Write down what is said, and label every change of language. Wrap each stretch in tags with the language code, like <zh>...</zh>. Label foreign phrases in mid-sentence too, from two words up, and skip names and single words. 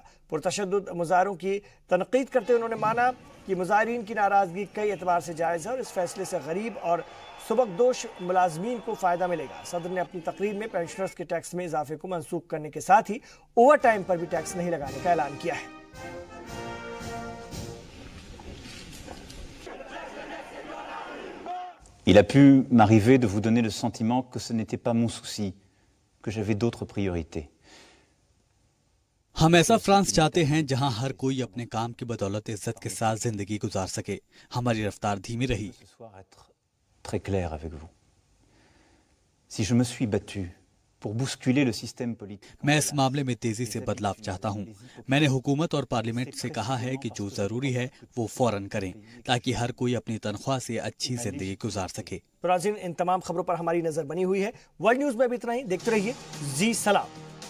<ur>پرتشدد مظاہروں کی تنقید کرتے ہوئے انہوں نے مانا کہ مظاہرین کی ناراضگی کئی اعتبار سے جائز ہے اور اس فیصلے سے غریب اور سبکدوش ملازمین کو فائدہ ملے گا. صدر نے اپنی تقریر میں پنشنرز کے ٹیکس میں اضافے کو منسوخ کرنے کے ساتھ ہی اوور ٹائم پر بھی ٹیکس نہیں لگانے کا اعلان کیا ہے.</ur> <fr>Il a pu m'arriver de vous donner le sentiment que ce n'était pas mon souci, que j'avais d'autres priorités.</fr> <ur>ہم ایسا فرانس چاہتے ہیں جہاں ہر کوئی اپنے کام کی بدولت عزت کے ساتھ زندگی گزار سکے. ہماری رفتار دھیمی رہی.</ur> <fr>Très clair avec vous. Si je me suis battu pour bousculer le système politique.</fr> <ur>میں اس معاملے میں تیزی سے بدلاؤ چاہتا ہوں۔ میں نے حکومت اور پارلیمنٹ سے کہا ہے کہ جو ضروری ہے وہ فوراً کریں تاکہ ہر کوئی اپنی تنخواہ سے اچھی زندگی گزار سکے. ناظرین، ان تمام خبروں پر ہماری نظر بنی ہوئی ہے۔ ورلڈ نیوز میں بھی اتنا ہی. دیکھتے رہیے جی سلام.</ur>